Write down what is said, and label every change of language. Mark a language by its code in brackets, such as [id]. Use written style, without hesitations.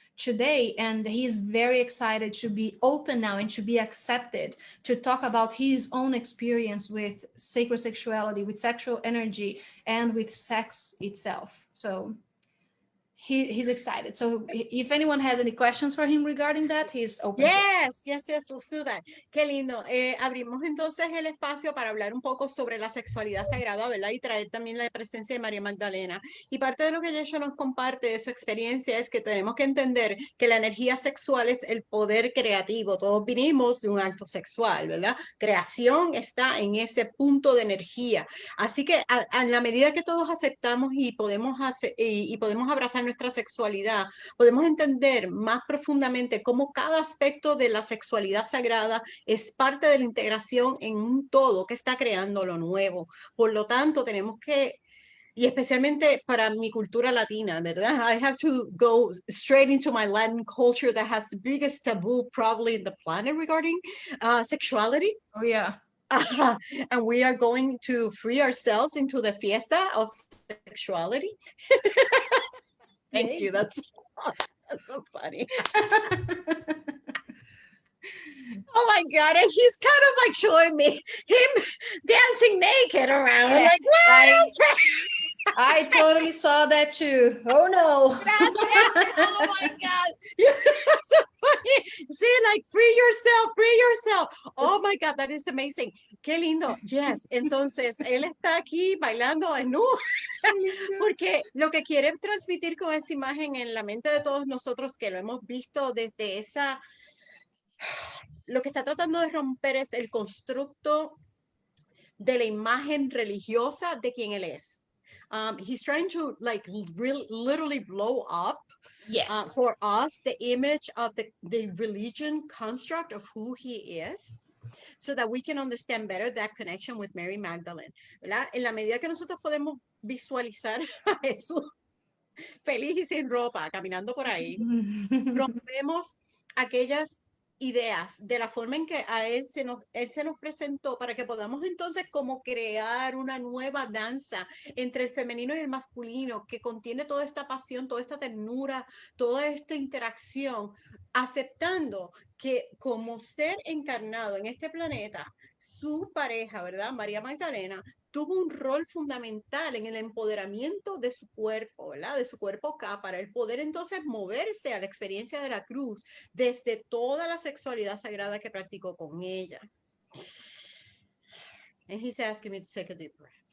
[en] today, and he's very excited to be open now and to be accepted to talk about his own experience with sacred sexuality, with sexual energy, and with sex itself. So he's excited. So if anyone has any questions for him regarding that, he's open. Yes, yes, yes, let's do that. [es] Qué lindo. Abrimos entonces el espacio para hablar un poco sobre la sexualidad sagrada, ¿verdad? Y traer también la presencia de María Magdalena. Y parte de lo que Yeshua nos comparte de su experiencia es que tenemos que entender que la energía sexual es el poder creativo. Todos vinimos de un acto sexual, ¿verdad? Creación está en ese punto de energía. Así que a la medida que todos aceptamos y podemos abrazar nuestra sexualidad, podemos entender más profundamente cómo cada aspecto de la sexualidad sagrada es parte de la integración en un todo que está creando lo nuevo. Por lo tanto, tenemos que, y especialmente para mi cultura latina, ¿verdad? [en] I have to go straight into my Latin culture that has the biggest taboo probably in the planet regarding sexuality. Oh, yeah. And we are going to free ourselves into the fiesta of sexuality. Thank Yay. you. That's so funny. Oh my God. And he's kind of like showing me him dancing naked around. I'm like, what? Okay. I totally saw that too. Oh no. Oh my God. That's so funny. See, like free yourself. Oh my God, that is amazing. [es] Qué lindo. Yes. Entonces, él está aquí bailando desnudo. Porque lo que quiere transmitir con esa imagen en la mente de todos nosotros que lo hemos visto desde esa, lo que está tratando de romper es el constructo de la imagen religiosa de quien él es. [en] He's trying to like literally blow up Yes. for us the image of the religion construct of who he is, so that we can understand better that connection with Mary Magdalene, ¿verdad? [es] En la medida que nosotros podemos visualizar a Jesús feliz y sin ropa, caminando por ahí, rompemos aquellas ideas de la forma en que a él se nos presentó para que podamos entonces como crear una nueva danza entre el femenino y el masculino que contiene toda esta pasión, toda esta ternura, toda esta interacción, aceptando que como ser encarnado en este planeta, su pareja, ¿verdad? María Magdalena, tuvo un rol fundamental en el empoderamiento de su cuerpo, ¿verdad? De su cuerpo acá, para el poder entonces moverse a la experiencia de la cruz desde toda la sexualidad sagrada que practicó con ella. [en] And he's asking me to take a deep breath.